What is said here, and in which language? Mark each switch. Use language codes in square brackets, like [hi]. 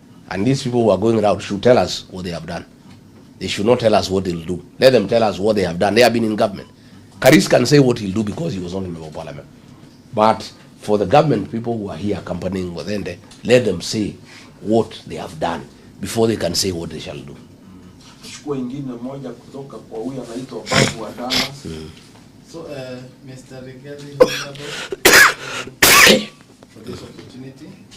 [en] And these people who are going around should tell us what they have done. They should not tell us what they'll do. Let them tell us what they have done. They have been in government. Karis can say what he'll do because he was not in the parliament. But for the government, people who are here accompanying Wadende, let them say what they have done before they can say what they shall do. [sw] Chukua ingine moja kutoka kwa huyu anaitwa Babu wa Dallas. [en] So, Mr. Rigathi, for this opportunity.